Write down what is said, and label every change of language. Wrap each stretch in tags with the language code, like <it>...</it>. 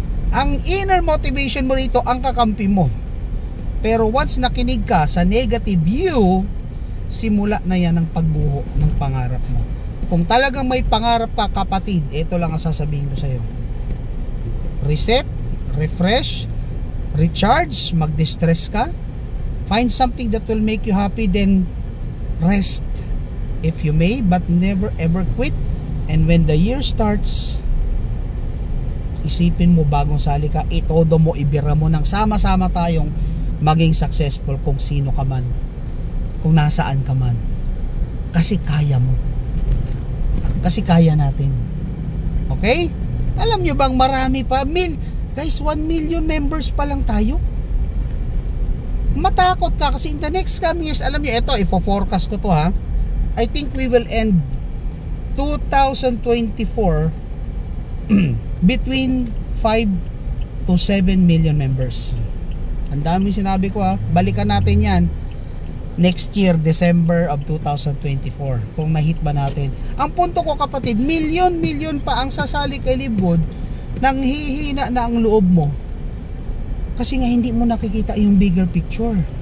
<tl>Ang</tl> <en>inner motivation</en> <tl>mo rito, ang kakampi mo. Pero once nakinig ka sa</tl> <en>negative view,</en> <tl>simula na yan ang pagbuho ng pangarap mo. Kung talagang may pangarap ka, kapatid, ito lang ang sasabihin ko sa'yo.</tl> <en>Reset, refresh, recharge,</en> <tl>mag-distress ka,</tl> <en>find something that will make you happy, then rest if you may, but never ever quit. And when the year starts,</en> <tl>isipin mo bagong sali ka, itodo mo, ibira mo nang sama-sama tayong maging successful kung sino ka man, kung nasaan ka man. Kasi kaya mo. Kasi kaya natin. Okay? Alam nyo bang marami pa? Guys, 1 million members pa lang tayo. Matakot ka kasi</tl> <en>in the next coming years,</en> <tl>alam nyo, ito, ifo-forecast ko to ha.</tl> <en>I think we will end 2024 between 5 to 7 million members.</en> <tl>Ang dami sinabi ko ha. Balikan natin yan</tl> <en>next year, December of 2024,</en> <tl>kung na-hit ba natin. Ang punto ko, kapatid, million pa ang sasali kay Livgood, nang hihina na ang loob mo kasi nga hindi mo nakikita yung</tl> <en>bigger picture.</en>